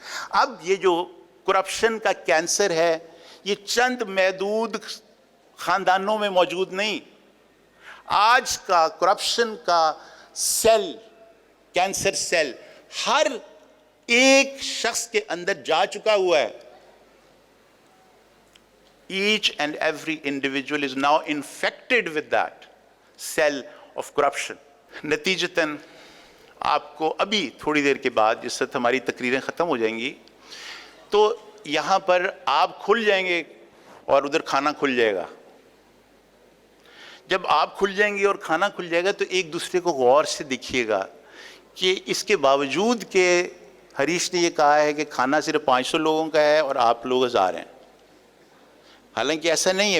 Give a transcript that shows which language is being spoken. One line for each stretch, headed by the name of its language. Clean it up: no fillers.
Urdu: اب یہ جو کرپشن کا کینسر ہے یہ چند محدود خاندانوں میں موجود نہیں. آج کا کرپشن کا سیل, کینسر سیل ہر ایک شخص کے اندر جا چکا ہوا ہے.
English: Each and every individual is now infected with that cell of corruption.
Urdu: نتیجتاً آپ کو ابھی تھوڑی دیر کے بعد جس وقت ہماری تقریریں ختم ہو جائیں گی تو یہاں پر آپ کھل جائیں گے اور ادھر کھانا کھل جائے گا. جب آپ کھل جائیں گے اور کھانا کھل جائے گا تو ایک دوسرے کو غور سے دیکھیے گا کہ اس کے باوجود کہ ہریش نے یہ کہا ہے کہ کھانا صرف 500 لوگوں کا ہے اور آپ لوگ 1000 ہیں, حالانکہ ایسا نہیں ہے.